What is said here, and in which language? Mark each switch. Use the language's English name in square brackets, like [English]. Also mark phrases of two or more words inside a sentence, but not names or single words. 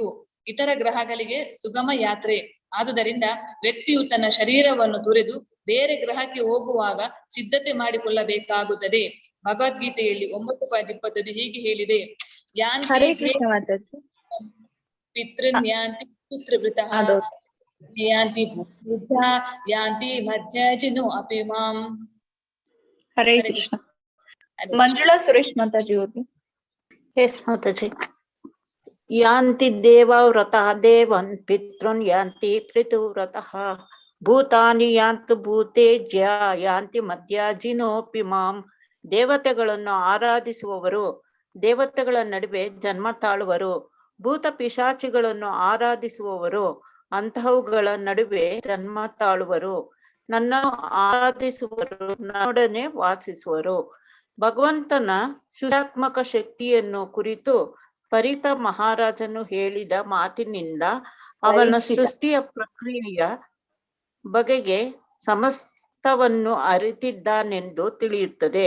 [Kannada] ಇತರ ಗ್ರಹಗಳಿಗೆ ಸುಗಮ ಯಾತ್ರೆ. ಆದುದರಿಂದ ವ್ಯಕ್ತಿಯು ತನ್ನ ಶರೀರವನ್ನು ತೊರೆದು ಬೇರೆ ಗ್ರಹಕ್ಕೆ ಹೋಗುವಾಗ ಸಿದ್ಧತೆ ಮಾಡಿಕೊಳ್ಳಬೇಕಾಗುತ್ತದೆ. ಭಗವದ್ಗೀತೆಯಲ್ಲಿ 9:25 ಹೀಗೆ ಹೇಳಿದೆ, [Sanskrit] ಪಿತೃನ್ಯಾಂತಿ ಪಿತೃವೃತಃ ಯಾಂತಿ ಬುದ್ಧಾ ಯಾಂತಿ ಮಧ್ಯಜಿನೋ ಅಪಿ ಮಾಂ. [Kannada] ಹರೇ ಕೃಷ್ಣ. ಮಂಜುಳಾ ಸುರೇಶ್ ಮಾತಾಜಿ ಓದಿ. ಎಸ್ ಮಾತಾಜಿ. [Sanskrit] ಯಾಂತಿ ದೇವವ್ರತಃ ದೇವನ್ ಪಿತೃನ್ ಯಾಂತಿ ಪಿತೃವ್ರತಃ ಭೂತಾನಿ ಯಾಂತು ಭೂತೇಜ್ಯ ಯಾಂತಿ ಮಧ್ಯಾಜಿನೋಪಿ ಮಾಂ. [Kannada] ದೇವತೆಗಳನ್ನು ಆರಾಧಿಸುವವರು ದೇವತೆಗಳ ನಡುವೆ ಜನ್ಮ ತಾಳುವರು. ಭೂತ ಪಿಶಾಚಿಗಳನ್ನು ಆರಾಧಿಸುವವರು ಅಂತಹವುಗಳ ನಡುವೆ ಜನ್ಮ ತಾಳುವರು. ನನ್ನ ಆರಾಧಿಸುವರು, ನನ್ನೊಡನೆ ವಾಸಿಸುವರು. ಭಗವಂತನ ಸೃಷ್ಟ್ಯಾತ್ಮಕ ಶಕ್ತಿಯನ್ನು ಕುರಿತು ಪರಿತ ಮಹಾರಾಜನು ಹೇಳಿದ ಮಾತಿನಿಂದ ಅವನ ಸೃಷ್ಟಿಯ ಪ್ರಕ್ರಿಯೆಯ ಬಗೆಗೆ ಸಮಸ್ತವನ್ನು ಅರಿತಿದ್ದಾನೆಂದು ತಿಳಿಯುತ್ತದೆ.